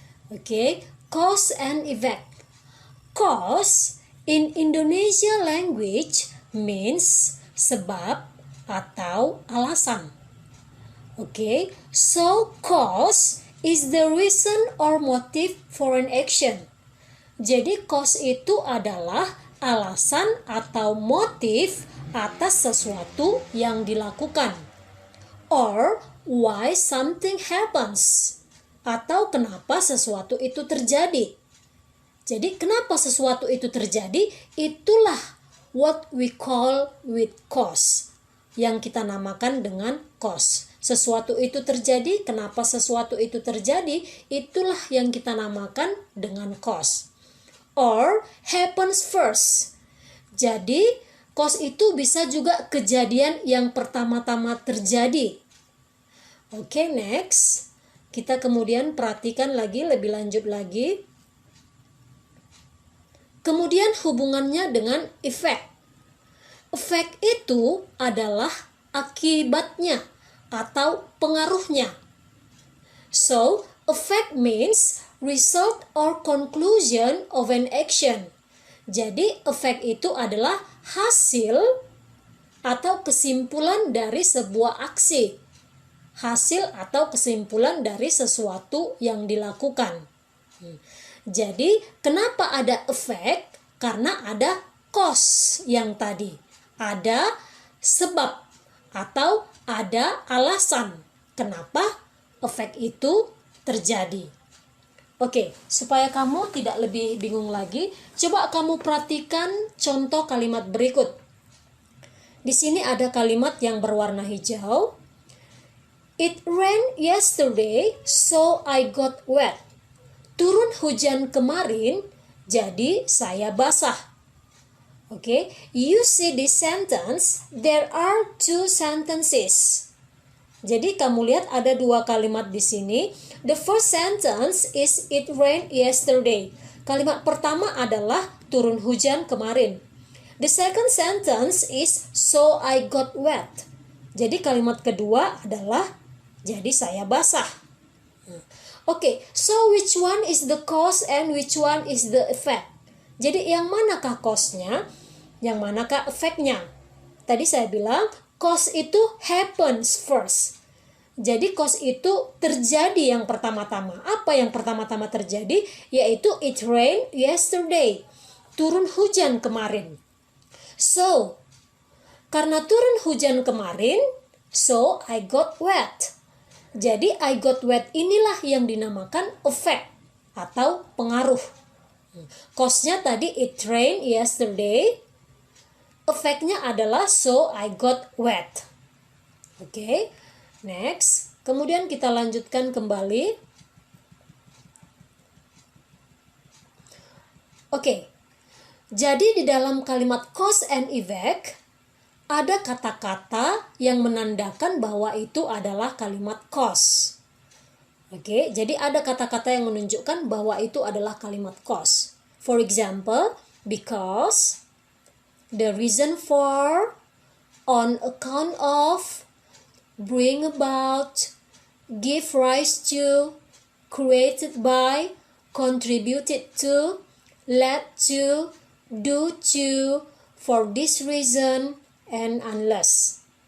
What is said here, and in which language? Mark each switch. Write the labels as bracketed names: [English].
[English] Oke, cause and effect. Cause in Indonesia language means [Indonesian] sebab atau alasan. [English] Okay, so cause is the reason or motive for an action. [Indonesian] Jadi cause itu adalah alasan atau motif atas sesuatu yang dilakukan. [English] Or why something happens. [Indonesian] Atau kenapa sesuatu itu terjadi. Jadi kenapa sesuatu itu terjadi? [English] Itulah what we call with cause. [Indonesian] Yang kita namakan dengan cause. Sesuatu itu terjadi, kenapa sesuatu itu terjadi? Itulah yang kita namakan dengan cause. [English] Or happens first. [Indonesian] Jadi cause itu bisa juga kejadian yang pertama-tama terjadi. Oke, next. Kita kemudian perhatikan lagi lebih lanjut lagi. Kemudian hubungannya dengan efek. Efek itu adalah akibatnya atau pengaruhnya. [English] So, effect means result or conclusion of an action. [Indonesian] Jadi, efek itu adalah hasil atau kesimpulan dari sebuah aksi. Hasil atau kesimpulan dari sesuatu yang dilakukan. Jadi, kenapa ada efek? Karena ada cause yang tadi. Ada sebab atau ada alasan kenapa efek itu terjadi. Oke, supaya kamu tidak lebih bingung lagi, coba kamu perhatikan contoh kalimat berikut. Di sini ada kalimat yang berwarna hijau. [English] It rained yesterday, so I got wet. [Indonesian] Turun hujan kemarin, jadi saya basah. [English] Oke, you see this sentence, there are two sentences. [Indonesian] Jadi kamu lihat ada dua kalimat di sini. [English] The first sentence is it rained yesterday. [Indonesian] Kalimat pertama adalah turun hujan kemarin. [English] The second sentence is so I got wet. [Indonesian] Jadi kalimat kedua adalah jadi saya basah. [English] Oke, so which one is the cause and which one is the effect? [Indonesian] Jadi yang manakah cause-nya, yang manakah efeknya? Tadi saya bilang cause itu [English] happens first. [Indonesian] Jadi cause itu terjadi yang pertama-tama. Apa yang pertama-tama terjadi? [English] Yaitu it rained yesterday. [Indonesian] Turun hujan kemarin. So, karena turun hujan kemarin, [English] so I got wet. [Indonesian] Jadi [English] I got wet [Indonesian] inilah yang dinamakan effect atau pengaruh. Cause-nya tadi [English] it rained yesterday. [Indonesian] Efeknya adalah [English] so I got wet. Oke, next. [Indonesian] Kemudian kita lanjutkan kembali. Oke, jadi di dalam kalimat cause and effect ada kata-kata yang menandakan bahwa itu adalah kalimat cause. Oke, jadi ada kata-kata yang menunjukkan bahwa itu adalah kalimat cause. [English] For example, because, the reason for, on account of, bring about, give rise to, created by, contributed to, led to, due to, for this reason, and unless.